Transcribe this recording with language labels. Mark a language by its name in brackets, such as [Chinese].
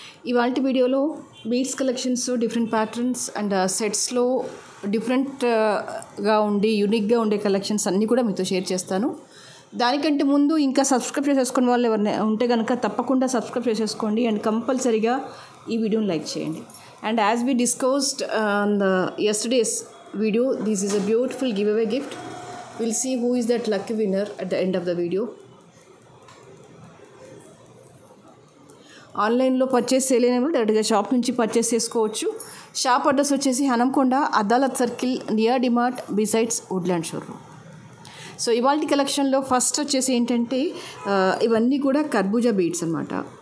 [Telugu] ఇవాళ వీడియోలో beads collections, different patterns and సెట్స్లో డిఫరెంట్గా ఉండి యూనిక్గా ఉండే కలెక్షన్స్ అన్నీ కూడా మీతో షేర్ చేస్తాను. దానికంటే ముందు ఇంకా సబ్స్క్రైబ్ చేసేసుకున్న వాళ్ళు ఎవరైనా ఉంటే కనుక తప్పకుండా సబ్స్క్రైబ్ చేసేసుకోండి అండ్ కంపల్సరీగా ఈ వీడియోని లైక్ చేయండి. [English] And as we discussed on the yesterday's video, this is a beautiful giveaway gift. We'll see who is that lucky winner at the end of the video. [Telugu] ఆన్లైన్లో పర్చేస్ చేయలేనప్పుడు డైరెక్ట్గా షాప్ నుంచి purchase చేసుకోవచ్చు. Shop address వచ్చేసి Hanamkonda Adalat circle near DMart besides Woodland showroom. So ఇవాల్టి కలెక్షన్లో first వచ్చేసి ఏంటంటే ఇవన్నీ కూడా కర్బూజా బీడ్స్ అనమాట.